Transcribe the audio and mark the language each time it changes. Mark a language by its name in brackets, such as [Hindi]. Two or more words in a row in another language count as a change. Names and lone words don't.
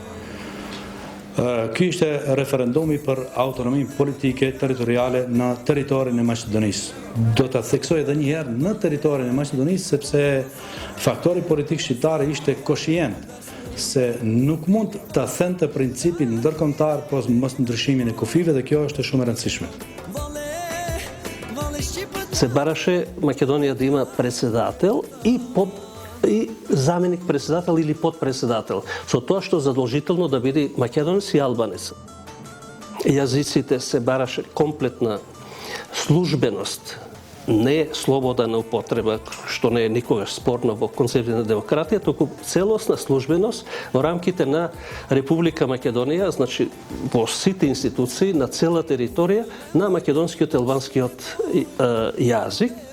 [Albanian] Ky ishte referendumi për autonominë politike territoriale në territorin e Maqedonisë. Do ta theksoj edhe një herë në territorin e Maqedonisë sepse faktori politik shqiptar ishte koshient se nuk mund ta thente principin ndërkombëtar pas mos ndryshimin e kufive dhe kjo është shumë e rëndësishme. [Macedonian] Се бараше Македонија да има председател и заменик председател или подпредседател, со тоа што задолжително да биде македонец и албанец. Јазиците се бараше комплетна службеност, не слобода на употреба, што не е никогаш спорно во концепција на демократија, туку целосна службеност во рамките на Република Македонија, значи во сите институции на цела територија на македонскиот и албанскиот јазик.